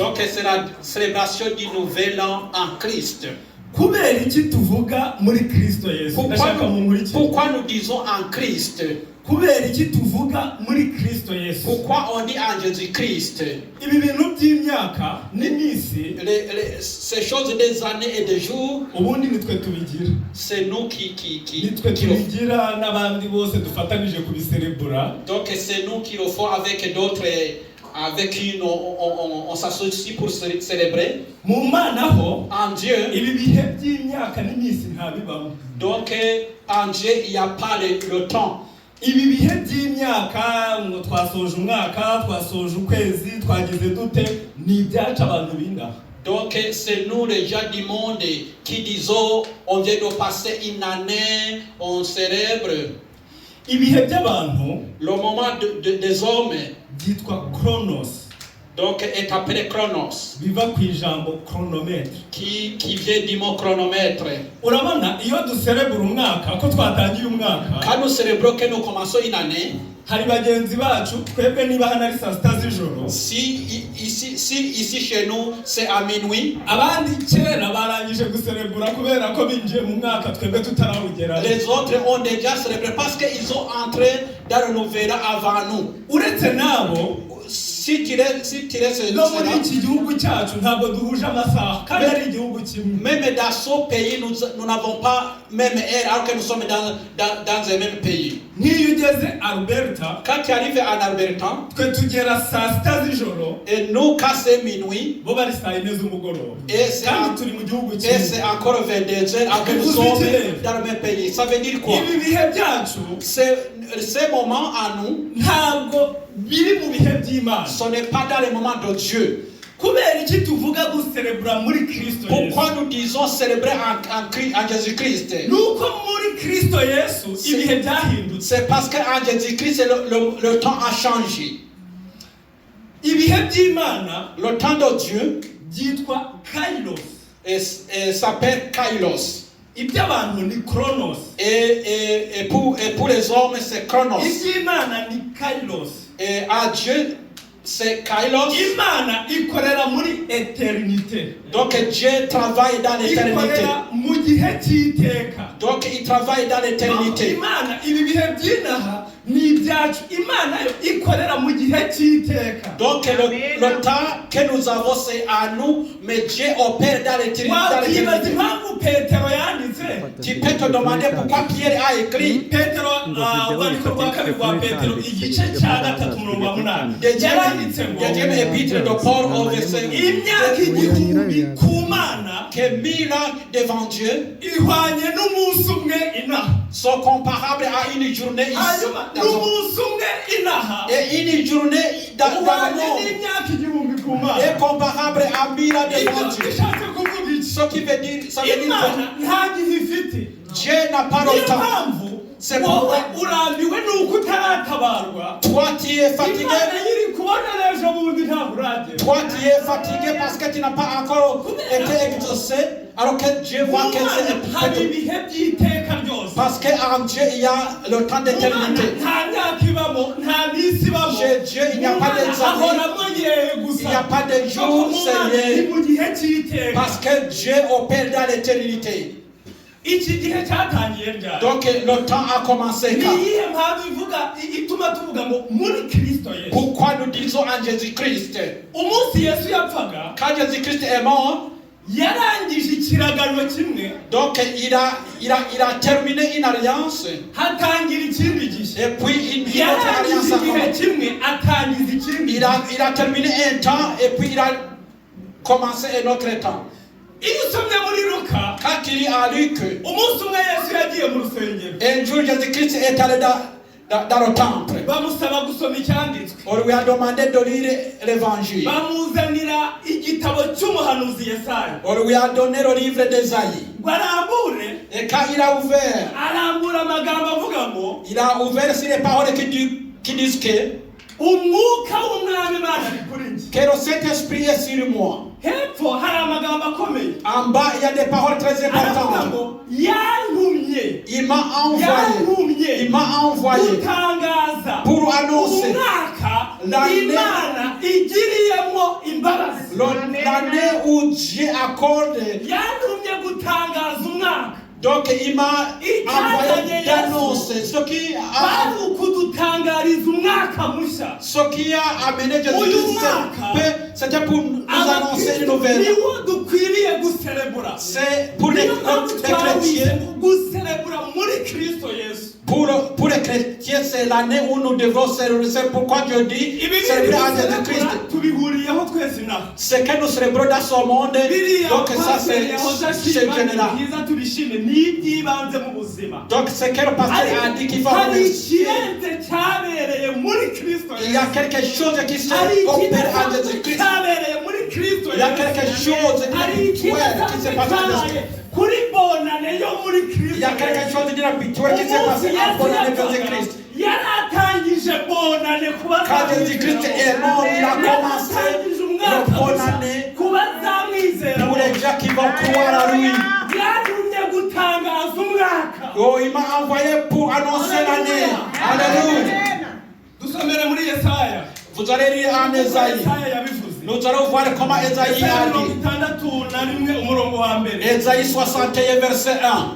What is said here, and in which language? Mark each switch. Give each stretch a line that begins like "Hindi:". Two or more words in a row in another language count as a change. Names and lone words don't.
French: donc c'est la célébration du nouvel an en Christ.
Kinyarwanda: Kubera iki tuvuga muri Kristo Yesu? Ndashaka mumurikire.
French: Pourquoi nous disons en Christ?
Kinyarwanda: Kubera iki tuvuga muri Kristo Yesu?
French: Pourquoi on dit en Jésus-Christ?
Kinyarwanda: Ibi bintu by'imyaka n'imisi
French: Ces choses des années et des jours,
Kinyarwanda: ubundi nitwe tubigira.
French: c'est nous qui
Kinyarwanda: Nitwe
French: le
Kinyarwanda: tubigira n'abandi bose dufatanije kubiserebura.
French: donc c'est nous qui le faisons avec d'autres, avec qui on s'associe pour célébrer.
Kinyarwanda: Mu Mana ho
French: En Dieu,
Kinyarwanda: ibi bihe by'imyaka n'imisi ntabibamo.
French: donc en Dieu, il n'y a pas le temps.
Kinyarwanda: Ibi bihe by'imyaka ngo twasoje umwaka, twasoje ukwezi, twagize dute, ni ibyacu abantu bingaha.
French: Donc c'est nous les gens du monde qui disons on vient de passer une année, on célèbre.
Kinyarwanda: Ibihe by'abantu
French: Le moment des hommes
Kinyarwanda: byitwa chronos,
French: donc est appelé chronos,
Kinyarwanda: biva ku ijambo chronomètre.
French: qui vient du mot chronomètre.
Kinyarwanda: Urabona iyo duserebura umwaka ko twatangiye umwaka,
French: Quand nous célébrons que nous commençons une année,
Kinyarwanda: hari bagenzi bacu twebwe niba hano ari saa sita z'ijoro,
French: si ici chez nous c'est à minuit,
Kinyarwanda: abandi kera barangije guserebura kubera ko binjiye mu mwaka twebwe tutarawugera.
French: les autres ont déjà célébré parce qu'ils sont entrés dans le nouvel an avant nous.
Kinyarwanda: Uretse nabo
French: Si tu restes
Kinyarwanda: no muri iki gihugu cyacu ntabwo duhuje amasaha kandi ari igihugu kimwe.
French: même dans ce pays, nous n'avons pas même heure alors que nous sommes dans un même pays.
Kinyarwanda: Nk'iyo ugeze Alberta
French: Quand tu arrives en Alberta,
Kinyarwanda: twe tugera saa sita z'ijoro,
French: et nous quand c'est minuit,
Kinyarwanda: bo bari saa 4 z'umugoroba,
French: et c'est
Kinyarwanda: kandi turi mu gihugu
French: et
Kinyarwanda: kimwe.
French: c'est encore 22 heures alors que nous sommes dans le même pays. Ça veut dire quoi?
Kinyarwanda: Ibi bihe byacu
French: Ces moments à nous,
Kinyarwanda: ntabwo biri mu bihe by'Imana.
French: ce n'est pas dans les moments de Dieu.
Kinyarwanda: Kubera iki tuvuga guserebura muri Kristo Yesu?
French: Pourquoi nous disons célébrer en Jésus-Christ?
Kinyarwanda: Nuko muri Kristo Yesu ibihe byahindutse.
French: C'est parce qu'en Jésus-Christ le temps a changé.
Kinyarwanda: Ibihe by'Imana
French: Le temps de Dieu
Kinyarwanda: byitwa Kairos.
French: s'appelle Kairos.
Kinyarwanda: Iby'abantu ni Chronos.
French: Et pour les hommes, c'est Chronos.
Kinyarwanda: Iby'Imana ni Kairos.
French: Et à Dieu, c'est Kairos.
Kinyarwanda: Imana ikorera muri eternité.
French: Donc Dieu travaille dans l'éternité.
Kinyarwanda: Ikorera mu gihe cy'iteka.
French: Donc il travaille dans l'éternité.
Kinyarwanda: Imana ibi bihe by'inaha ni ibyacu. Imana yo ikorera mu gihe cy'iteka.
French: Donc le temps que nous avons c'est à nous, mais Dieu opère dans l'éternité.
Kinyarwanda: Wakibaza impamvu Petero yanditse.
French: Tu peux te demander pourquoi Pierre a écrit.
Kinyarwanda: Petero urwandiko rwa kabiri rwa Petero igice cya 3:8 yaranditse ngo
French: Deuxième épître de Paul au verset
Kinyarwanda: imyaka igihumbi ku Mana
French: que 1000 ans devant Dieu
Kinyarwanda: ihwanye n'umunsi umwe inaha.
French: sont comparables à une journée ici.
Kinyarwanda: N'umunsi umwe inaha
French: Et une journée dans le monde
Kinyarwanda: n'imyaka igihumbi ku Mana
French: est comparable à 1000 ans devant Dieu.
Kinyarwanda: bishatse kuvuga iki?
French: Ce qui veut dire, ça veut dire
Kinyarwanda: Imana nta gihe ifite.
French: Dieu n'a pas le
Kinyarwanda: Niyo
French: temps.
Kinyarwanda: mpamvu
French: C'est
Kinyarwanda: wowe
French: pourquoi
Kinyarwanda: urambiwe nuko utaratabarwa.
French: toi tu es fatigué.
Kinyarwanda: Imana yiri kubona ejo bundi ntabwo uragera.
French: Toi tu es fatigué parce que tu n'as pas encore été exaucé. Alors que Dieu voit que
Kinyarwanda: hari
French: c'est
Kinyarwanda: ibihe by'iteka ryose.
French: parce qu'en Dieu il y a le temps d'éternité.
Kinyarwanda: Nta myaka ibamo, nta minsi ibamo.
French: Chez Dieu il n'y a pas des années,
Kinyarwanda: ahoramo yewe gusa.
French: il n'y a pas de jours
Kinyarwanda: ni
French: sérieux.
Kinyarwanda: mu gihe cy'iteka.
French: Parce que Dieu opère dans l'éternité.
Kinyarwanda: Iki gihe cyatangiye ryari?
French: Donc le temps a commencé
Kinyarwanda: Ni
French: quand?
Kinyarwanda: iyihe mpamvu ivuga ituma tuvuga ngo muri Kristo Yesu?
French: Pourquoi nous disons en Jésus-Christ?
Kinyarwanda: Umunsi Yesu yapfaga
French: Quand Jésus-Christ est mort,
Kinyarwanda: yarangije ikiragano kimwe
French: donc il a terminé une alliance
Kinyarwanda: hatangira ikindi gihe.
French: et puis une autre alliance
Kinyarwanda: yarangije
French: a
Kinyarwanda: igihe
French: commencé.
Kinyarwanda: kimwe atangiza ikindi.
French: Il a terminé un temps et puis il a commencé un autre temps.
Kinyarwanda: Iyo usomye muri Luka
French: Quand il a lu que
Kinyarwanda: umunsi umwe Yesu yagiye mu rusengero
French: un jour Jésus-Christ est allé dans le temple,
Kinyarwanda: bamusaba gusoma icyanditswe.
French: on lui a demandé de lire l'évangile.
Kinyarwanda: Bamuzanira igitabo cy'umuhanuzi Yesaya
French: On lui a donné le livre d'Ésaïe.
Kinyarwanda: ngo arambure.
French: Et quand il a ouvert,
Kinyarwanda: Arambura amagambo avuga ngo
French: il a ouvert sur les paroles qui disent que
Kinyarwanda: umwuka w'umwami Imana ari kuri njye.
French: le Saint-Esprit est sur moi.
Kinyarwanda: Hepfo hari amagambo akomeye
French: En bas, il y a des paroles très
Kinyarwanda: aravuga
French: importantes.
Kinyarwanda: ngo yantumye
French: Il m'a envoyé
Kinyarwanda: gutangaza
French: pour annoncer
Kinyarwanda: umwaka
French: l'année-
Kinyarwanda: Imana igiriyemo imbabazi.
French: l'année où Dieu accorde.
Kinyarwanda: yantumye gutangaza umwaka.
French: Donc il m'a envoyé d'annoncer ce qui
Kinyarwanda: bari ukudutangariza umwaka mushya.
French: ce qui a amené Jésus-Christ. C'était pour nous annoncer une nouvelle.
Kinyarwanda: niwo dukwiriye guserebura.
French: C'est pour les
Kinyarwanda: niyo mpamvu
French: chrétiens.
Kinyarwanda: twawize guserebura muri Kristo Yesu.
French: Pour les chrétiens, c'est l'année où nous devons célébrer. C'est pourquoi Dieu dit célébrer en Jésus-Christ.
Kinyarwanda: tubihuriyeho twese inaha.
French: Ce que nous célébrons dans ce monde, donc ça c'est général.
Kinyarwanda: byiza tubishime ni iby'ibanze mu buzima.
French: Donc c'est que le pasteur a dit qu'il faut
Kinyarwanda: hari
French: remercier.
Kinyarwanda: ikirenze cyabereye muri Kristo
French: Il y a
Kinyarwanda: Yesu.
French: quelque chose qui se
Kinyarwanda: hari
French: opère en
Kinyarwanda: ikidasanzwe
French: Jésus-Christ.
Kinyarwanda: cyabereye muri Kristo
French: Il y a
Kinyarwanda: Yesu.
French: quelque chose
Kinyarwanda: hari
French: d'inhabituel qui se passe en
Kinyarwanda: ikidasanzwe
French: Jésus-Christ.
Kinyarwanda: kuri bonane yo muri Kristo
French: Il y a quelque
Kinyarwanda: Yesu.
French: chose d'inhabituel qui s'est passé en bonne année de Jésus-Christ.
Kinyarwanda: yaratangije bonane kuba
French: Quand Jésus-Christ est mort, il a commencé le bonne année
Kinyarwanda: kuba zamwizera.
French: pour les gens qui vont croire à lui.
Kinyarwanda: yantumye gutangaza umwaka.
French: Oh, il m'a envoyé pour annoncer l'année. Alléluia.
Kinyarwanda: dusomere muri Yesaya.
French: Vous allez lire en Ésaïe.
Kinyarwanda: Yesaya yabivuze.
French: Nous allons voir comment Ésaïe
Kinyarwanda: Yesaya
French: a dit.
Kinyarwanda: 61 umurongo wa mbere.
French: Ésaïe 61 verset 1.